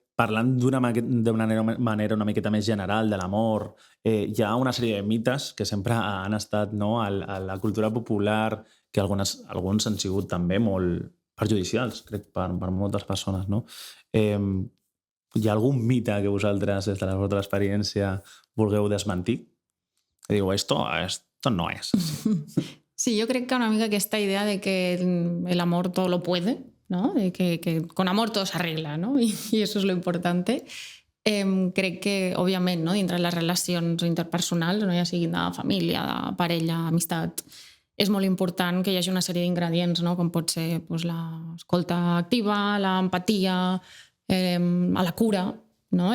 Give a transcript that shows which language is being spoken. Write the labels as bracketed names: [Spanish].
[Catalan] Parlant d'una manera una miqueta més general de l'amor, hi ha una sèrie de mites que sempre han estat, no, a la cultura popular, que alguns han sigut també molt perjudicials, crec, per moltes persones, no? Hi ha algun mite que vosaltres, des de la vostra experiència, vulgueu desmentir? Que diu, [Spanish] esto no es. Sí, yo creo que [Catalan] una mica aquesta idea [Spanish] de que el amor todo lo puede, ¿no? De que con amor todo se arregla, ¿no? Y eso es lo importante. [Catalan] Crec que, òbviament, no? Dintre les relacions interpersonals, no? Ja siguin de família, de parella, amistat, és molt important que hi hagi una sèrie d'ingredients, no? Com pot ser l'escolta activa, l'empatia, la cura, no?